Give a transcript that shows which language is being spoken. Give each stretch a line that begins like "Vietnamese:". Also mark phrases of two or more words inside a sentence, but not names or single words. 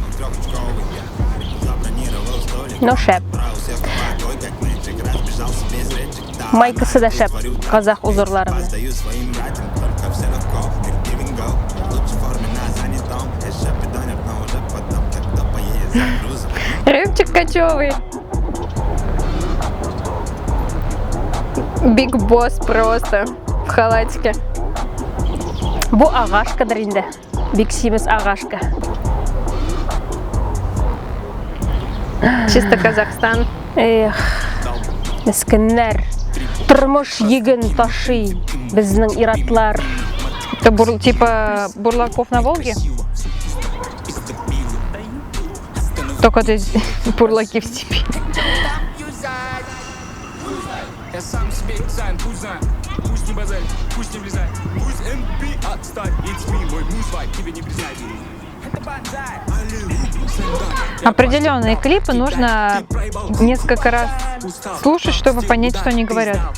Tatar: Но шәп. Майкасы да шәп. Казах узорлары белән.
Russian: Рыбчик качевый. Биг Босс просто в халатике.
Tatar: Бу агашкадыр инде. Бик симез агашка.
Russian: Чисто Казахстан.
Tatar: Эх, мескеннәр. Тормыш йөген ташый безнең иратлар.
Russian: Это типа Бурлаков на Волге? Только здесь бурлаки в степи. Определенные клипы нужно несколько раз слушать, чтобы понять, что они говорят.